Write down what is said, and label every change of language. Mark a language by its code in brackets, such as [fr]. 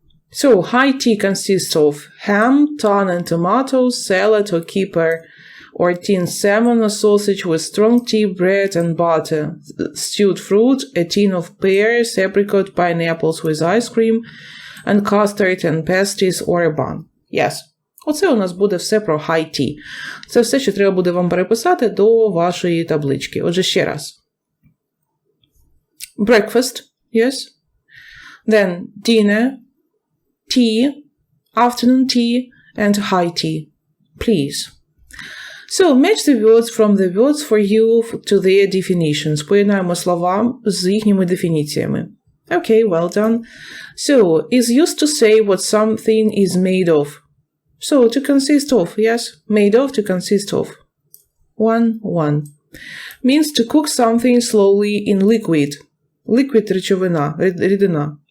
[en] So high tea consists of ham, tun and tomatoes, salad or kipper, or tinned salmon or sausage with strong tea, bread and butter, stewed fruit, a tin of pears, apricot, pineapples with ice cream, and custard and pasties or a bun. Yes. [uk] Оце у нас буде все про high tea. Це все, що треба буде вам переписати до вашої таблички. Отже, ще раз. [en] Breakfast, yes. Then dinner, tea, afternoon tea, and high tea. Please. So, match the words from the words for you to their definitions. [uk] Поєднаємо слова з їхніми дефініціями. [en] Okay, well done. So, is used to say what something is made of. So, to consist of, yes. Made of, to consist of. 1. Means to cook something slowly in liquid. [uk] Liquid – речовина, рідина.